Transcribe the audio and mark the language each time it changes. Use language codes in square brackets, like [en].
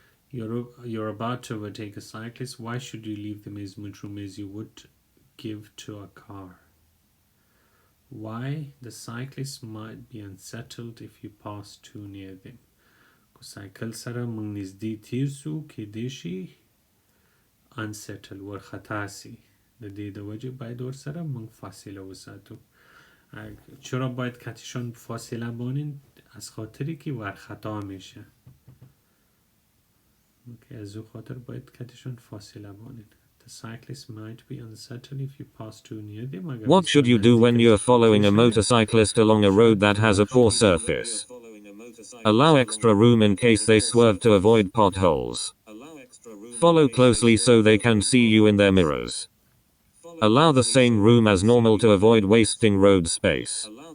[en] You're about to overtake a cyclist. Why should you leave them as much room as you would give to a car? Why? The cyclist might be unsettled if you pass too near them. [ps] سایکل سره موږ نږدې تیر سو کېدای شي unsettle ورخطا سي. د دې د وجې باید ورسره موږ فاصله وساتو. [fa] چرا باید کتشان فاصله بانین؟ از خاطری که ورخطا میشه. از او خاطر باید کتشان فاصله بانین. [en] The cyclist might be unsettled if you pass too near them. What should you do when you're following a motorcyclist along a road that has a poor surface? Allow extra room in case they swerve to avoid potholes. Follow closely so they can see you in their mirrors. Allow the same room as normal to avoid wasting road space.